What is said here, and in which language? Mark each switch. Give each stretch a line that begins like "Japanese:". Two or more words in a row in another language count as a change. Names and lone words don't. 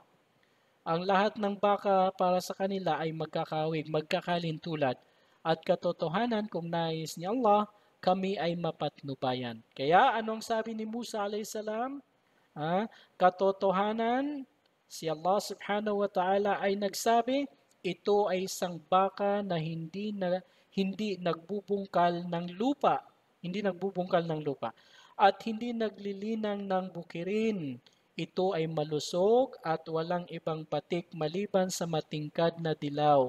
Filipino: Ang lahat ng baka para sa kanila ay magkakahawig, magkakalintulad. At katotohanan kung nais ni Allah, kami ay mapatnubayan. Kaya anong sabi ni Musa a.s.? Katotohanan, si Allah
Arabic: سبحانه وتعالى
Filipino: ay nagsabi, ito ay isang baka na hindi nagbubungkal ng lupa. Hindi nagbubungkal ng lupa. At hindi naglilinang ng bukirin. Ito ay malusog at walang ibang patik maliban sa matingkad na dilaw.